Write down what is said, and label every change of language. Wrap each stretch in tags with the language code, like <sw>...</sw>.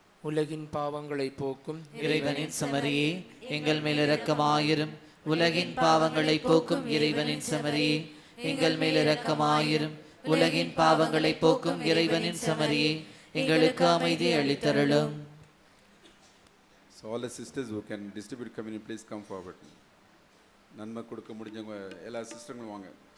<ta>உலகின் பாவங்களை போக்கும் இறைவனின் சமரியே, எங்கள் மேல் இரக்கமாயிரும். உலகின் பாவங்களை போக்கும் இறைவனின் சமரியே, எங்கள் மேல் இரக்கமாயிரும். உலகின் பாவங்களை போக்கும் இறைவனின் சமரியே, எங்களுக்கு அமைதி அளித்தருளும்.</ta> <en>So all the sisters who can distribute communion, please come forward.</en> <ta>நன்மை கொடுக்க முடிஞ்சவங்க எல்லா சிஸ்டர்களும் வாங்க.</ta>